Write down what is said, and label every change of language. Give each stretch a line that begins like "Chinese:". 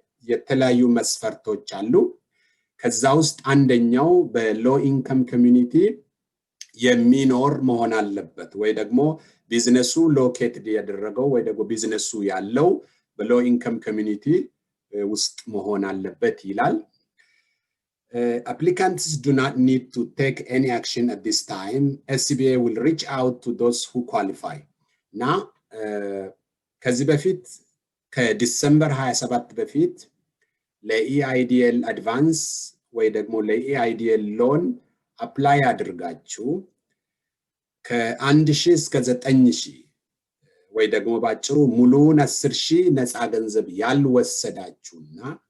Amharic: የተለያዩ መስፈርቶች አሉ። ከዛ ውስጥ አንደኛው በሎ ኢንካም ኮሚኒቲ የሚኖር መሆን አለበት ወይ ደግሞ ቢዝነሱ ሎኬትድ ያደረገው ወይ ደግሞ ቢዝነሱ ያለው በሎ ኢንካም ኮሚኒቲ ውስጥ መሆን አለበት ይላል።
English: Applicants do not need to take any action at this time. SCBA will reach out to those who qualify. Now,
Amharic: ከዚህ በፊት ከዲሰምበር 27 በፊት ለኢአይዲኤል አድቫንስ ወይ ደግሞ ለኢአይዲኤል ሎን አፕላይ አድርጋችሁ ከ1,000 እስከ 9,000 ወይ ደግሞ ባጭሩ ሙሉውን 10,000 ነፃ ገንዘብ ያልወሰዳችሁና